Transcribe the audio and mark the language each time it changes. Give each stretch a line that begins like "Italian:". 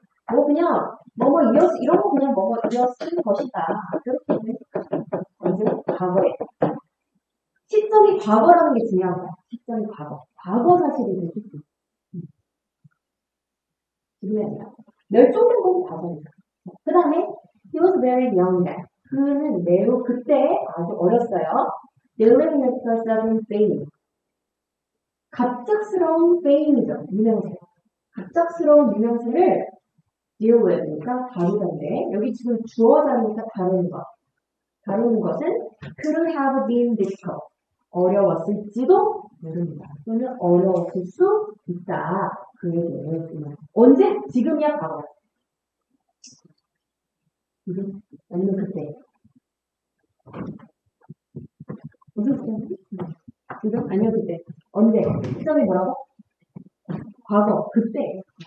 Korean: 뭐 그냥 뭐뭐 이었 이런 거 그냥 뭐뭐 이었을 것이다. 그렇게 얘기했어요. 언제 과거에 시점이 과거라는 게 중요한 거야. 시점이 과거. 과거 사실이 되게 중요해. 지금이 아니라 멸종된 건 과거니까. 그 다음에
English: he was very young then.
Korean: 그는 매우 그때 아주 어렸어요.
English: Dealing with a sudden fame.
Korean: 갑작스러운 fame이죠. 유명세. 갑작스러운 유명세를
English: deal with,
Korean: 그러니까 다루던데 여기 지금 주어 자리니까 다루는 것. 다루는 것은
English: could have been difficult.
Korean: 어려웠을지도 모릅니다. 또는 어려웠을 수 있다. 그 얘기예요. 언제? 지금이야, 과거야. 지금? 아니면 그때? 무슨 시점이지? 지금? 아니면 그때? 언제? 시점이 뭐라고? 과거, 그때.